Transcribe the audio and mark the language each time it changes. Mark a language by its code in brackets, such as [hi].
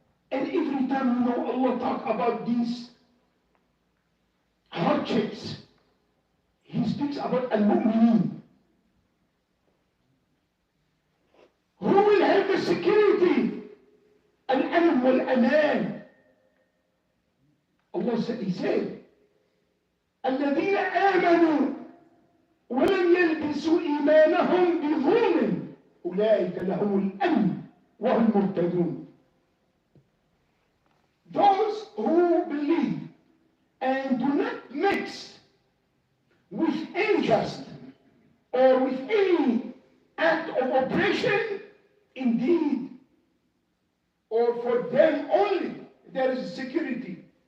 [en] And every time Allah talk about these hardships, He speaks about al-mu'mineen. Who will have the security? [ar] Al-amn wal-aman. [en] Allah said, He said, [ar] الَّذِينَ آمَنُوا وَلَمْ يَلْبِسُوا إِيمَانَهُمْ بِظُلْمٍ أُولَٰئِكَ لَهُمُ الْأَمْنُ وَهُمْ مُهْتَدُونَ. [en] Those who believe and do not mix with injustice or with any act of oppression, indeed, or for them only, there is security.